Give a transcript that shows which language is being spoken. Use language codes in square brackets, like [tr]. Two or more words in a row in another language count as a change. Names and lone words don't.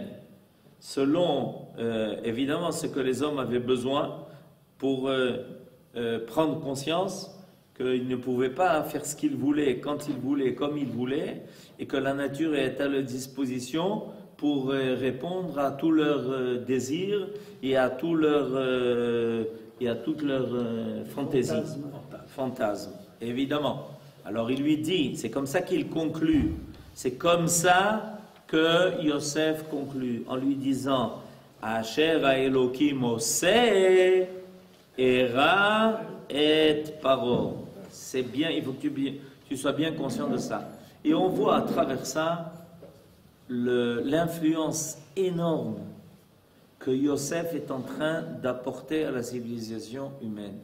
[fr] Selon, évidemment, ce que les hommes avaient besoin pour prendre conscience qu'ils ne pouvaient pas faire ce qu'ils voulaient, quand ils voulaient, comme ils voulaient, et que la nature est à leur disposition pour répondre à tous leurs désirs et à toutes leurs fantasmes, évidemment. Alors il lui dit, c'est comme ça qu'il conclut, c'est comme ça que Yosef conclut, en lui disant, [he] אשר האלהים עשה, הראה את פרעה. [fr] C'est bien, il faut que tu sois bien conscient de ça. Et on voit à travers ça l'influence énorme que Yosef est en train d'apporter à la civilisation humaine.